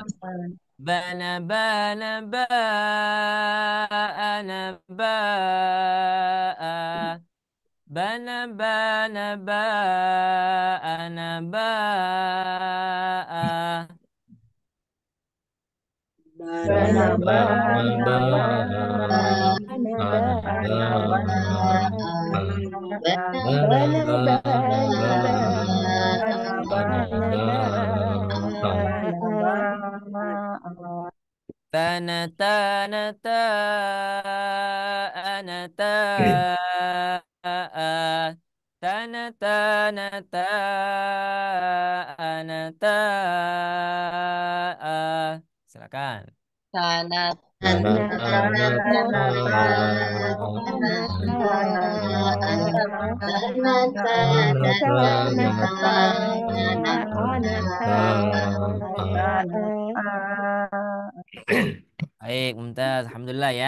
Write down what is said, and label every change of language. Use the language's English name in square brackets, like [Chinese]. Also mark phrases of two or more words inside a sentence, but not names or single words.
[Indonesian] Bana bana ba ana ba bana bana ba ana ba Bana, bana, bana, bana, bana, tana tana ta ana ta tana tana ta ana ta silakan. tanah, Tanah, tanah, tanah, tanah, Baik, Mumtaz. Alhamdulillah ya.